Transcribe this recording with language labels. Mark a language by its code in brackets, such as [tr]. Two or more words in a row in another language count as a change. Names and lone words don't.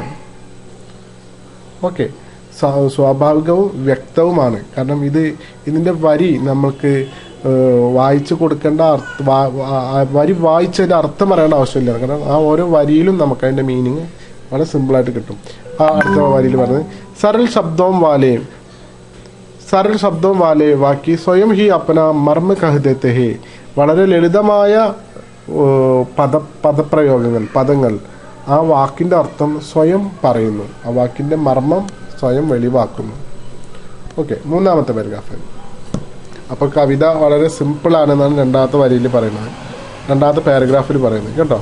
[ml] ഓക്കെ, സ്വാഭാവികവും വ്യക്തവുമാണ്. കാരണം ഇതിൻ്റെ വരി നമ്മൾക്ക് വായിച്ചു കൊടുക്കേണ്ട വരി വായിച്ചതിൻ്റെ അർത്ഥം പറയേണ്ട ആവശ്യമില്ല. കാരണം ആ ഓരോ വരിയിലും നമുക്ക് അതിൻ്റെ മീനിങ് വളരെ സിമ്പിളായിട്ട് കിട്ടും. ആ അടുത്ത വരിയിൽ പറഞ്ഞത് [hi] सरल शब्दों वाले वाक्य स्वयं ही अपना मर्म कह देते हैं. [ml] വളരെ ലളിതമായ പദങ്ങൾ ആ വാക്കിൻ്റെ അർത്ഥം സ്വയം പറയുന്നു. ആ വാക്കിൻ്റെ മർമ്മം സ്വയം വെളിവാക്കുന്നു. ഓക്കെ, മൂന്നാമത്തെ പാരഗ്രാഫ്. അപ്പോൾ കവിത വളരെ സിമ്പിളാണെന്നാണ് രണ്ടാമത്തെ വരിയിൽ പറയുന്നത്, രണ്ടാമത്തെ പാരഗ്രാഫിൽ പറയുന്നത് കേട്ടോ.